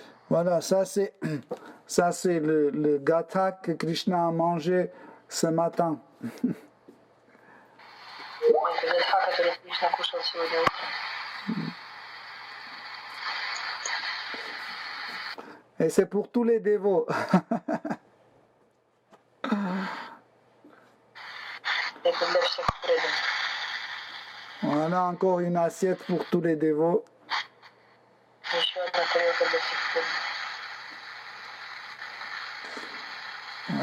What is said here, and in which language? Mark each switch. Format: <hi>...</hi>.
<fr>Voilà, ça c'est le gâteau que Krishna a mangé ce matin.</fr> <ru>Это задха, который Кришна кушал сегодня утром.</ru> <fr>Et c'est pour tous les dévots.</fr> <ru>Это для всех преданных.</ru> <fr>Voilà encore une assiette pour tous les dévots.</fr> <ru>Еще одна тарелка для всех преданных.</ru>